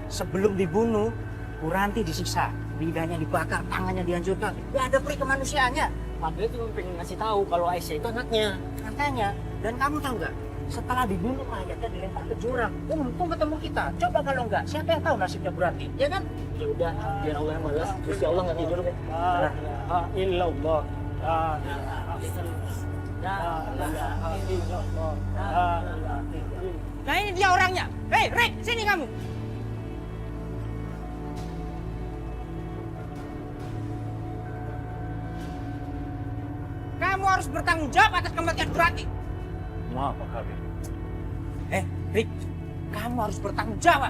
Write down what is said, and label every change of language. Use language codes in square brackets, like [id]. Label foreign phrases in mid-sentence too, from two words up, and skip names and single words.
[id] Sebelum dibunuh, Bu Ranti disiksa, lidahnya dibakar, tangannya dihancurkan. Gak ada peri kemanusiaannya. Padahal cuma pengen ngasih tahu kalau Aisyah itu anaknya. Katanya. Dan kamu tahu nggak? Setelah dibunuh mayatnya dilempar ke jurang. Untung ketemu kita. Coba kalau nggak, siapa yang tahu nasibnya Bu Ranti? Ya kan? Ya udah, biar Allah yang balas. Terus Allah nggak tidur kan? [ar] لا إله إلا الله. لا إله إلا الله. لا إله إلا الله. لا إله إلا الله. [id] Nah ini dia orangnya. Hei, Rick, sini kamu. Kamu harus bertanggung jawab atas kematian Bu Ranti. Maaf, Pak Kabir. Rick, kamu harus bertanggung jawab.